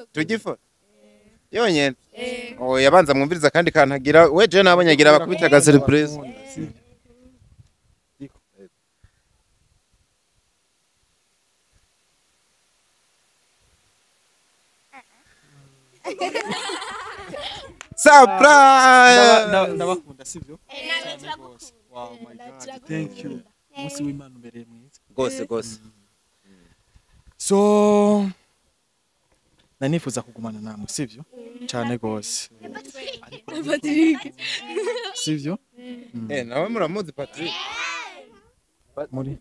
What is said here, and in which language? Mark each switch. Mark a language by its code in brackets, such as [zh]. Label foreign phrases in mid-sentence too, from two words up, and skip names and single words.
[rn] Tugifoto yonyene yabanza mwumviriza kandi kantagira we je nabonye agira bakubita aga [en] surprise surprise [rn] ndabakunda sivyo [en] wow my god thank you [rn] musi w'Imana ubereye mwiza gose so nanifuza kugumana namwe sivyo cyane gose sivyo nawe muramuzi Patrick muri